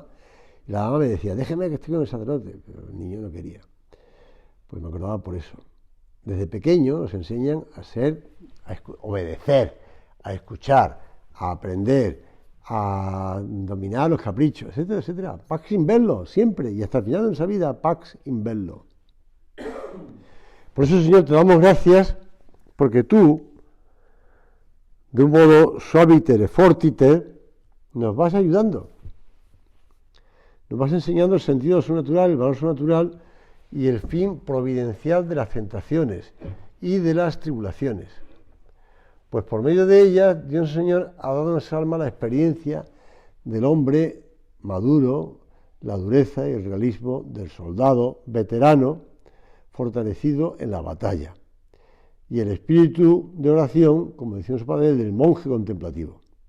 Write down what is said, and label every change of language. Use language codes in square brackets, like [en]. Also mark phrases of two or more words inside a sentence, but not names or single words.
[es] Y la mamá me decía, déjeme que estoy con el sacerdote, pero el niño no quería. Pues me acordaba por eso. Desde pequeño nos enseñan a obedecer, a escuchar, a aprender, a dominar los caprichos, etcétera, etcétera. [la] Pax in bello, [es] siempre, y hasta el final de nuestra vida, [la] pax in bello. [es] Por eso, Señor, te damos gracias, porque tú, de un modo [la] suaviter e fortiter, [es] nos vas ayudando. Nos vas enseñando el sentido sobrenatural, el valor sobrenatural y el fin providencial de las tentaciones y de las tribulaciones. Pues por medio de ellas, Dios Señor ha dado a nuestra alma la experiencia del hombre maduro, la dureza y el realismo del soldado veterano, fortalecido en la batalla, y el espíritu de oración, como decía su padre, del monje contemplativo.